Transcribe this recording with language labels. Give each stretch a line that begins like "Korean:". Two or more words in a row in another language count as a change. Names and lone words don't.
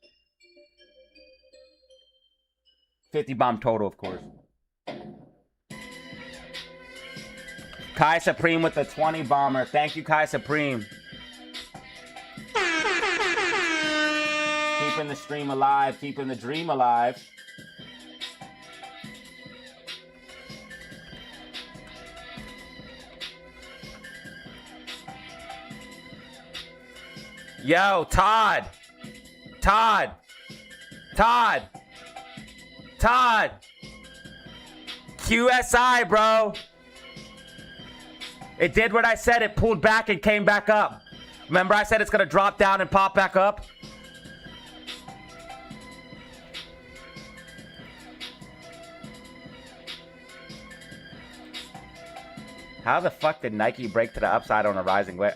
English: 50 bomb total, of course. Kai Supreme with the 20 bomber. Thank you, Kai Supreme. Keep Keeping the stream alive, keeping the dream alive. Yo, Todd. Todd. Todd. Todd. QSI, bro. It did what I said. It pulled back and came back up. Remember I said it's going to drop down and pop back up? How the fuck did Nike break to the upside on a rising wave?